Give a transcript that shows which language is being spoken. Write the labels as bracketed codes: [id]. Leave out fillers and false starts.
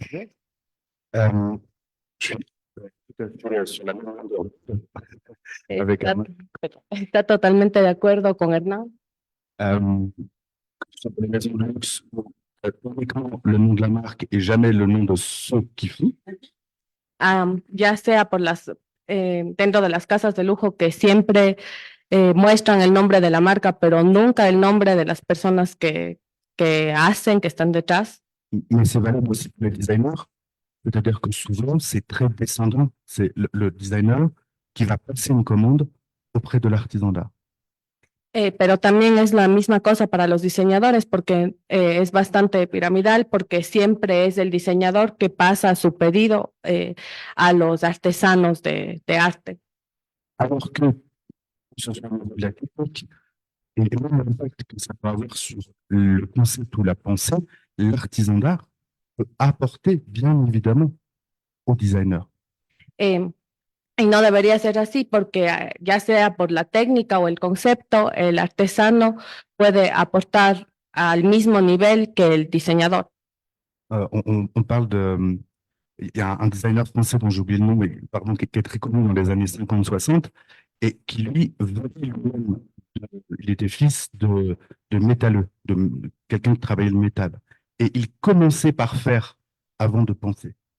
[fr] Je suis tout à fait sur la même longueur d'onde avec Hernán. [es] Está totalmente de acuerdo con Hernán. [fr] Que ce soit pour les maisons de luxe ou uniquement le nom de la marque et jamais le nom de ceux qui font. [es] Ya sea por dentro de las casas de lujo que siempre muestran el nombre de la marca, pero nunca el nombre de las personas que hacen, que están detrás. [fr] Mais c'est valable aussi pour les designers. C'est-à-dire que souvent, c'est très descendant. C'est le designer qui va passer une commande auprès de l'artisan d'art. [es] Pero también es la misma cosa para los diseñadores porque es bastante piramidal porque siempre es el diseñador que pasa su pedido a los artesanos de arte. [fr] Alors que, ce soit au niveau de la technique, et même l'impact que ça peut avoir sur le concept ou la pensée, l'artisan d'art peut apporter, bien évidemment, au designer. [es] Y no debería ser así porque ya sea por la técnica o el concepto, el artesano puede aportar al mismo nivel que el diseñador. [fr] On parle de... Il y a un designer français dont j'ai oublié le nom, mais pardon, qui est très connu dans les années 50-60, et qui, lui, lui-même, il était fils de métalleux, de quelqu'un qui travaillait le métal. Et il commençait par faire avant de penser.